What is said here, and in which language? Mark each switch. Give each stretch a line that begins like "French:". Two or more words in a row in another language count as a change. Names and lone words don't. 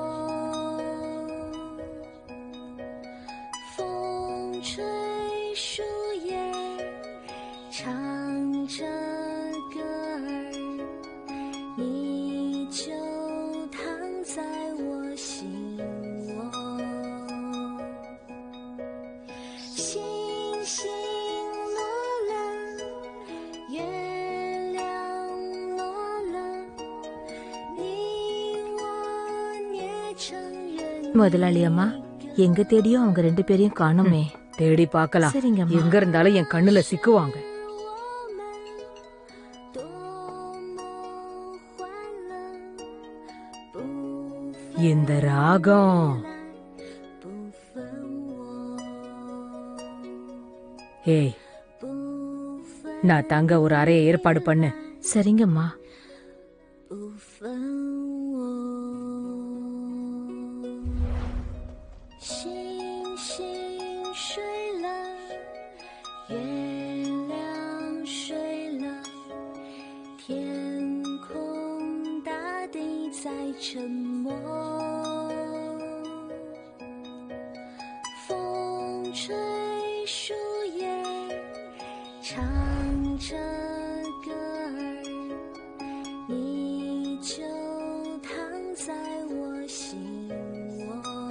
Chinese: 风吹树叶唱着歌儿，你就躺在我心窝。星星落了，月亮落了，你我捏成人。
Tamil: முதலாளி அம்மா, எங்க தேடியும் அவங்க 2 பேரையும் காணுமே. தேடி பார்க்கலாம். சரிங்க. எங்க இருந்தாலும் என் கண்ணுல சிக்குவாங்க. இந்த ராகம். ஏய், நான் தங்க ஒரு அறையை ஏற்பாடு பண்ணு. சரிங்கம்மா.
Chinese: 星星睡了，月亮睡了，天空大地在沉默，风吹树叶唱着歌儿，你就躺在我心窝。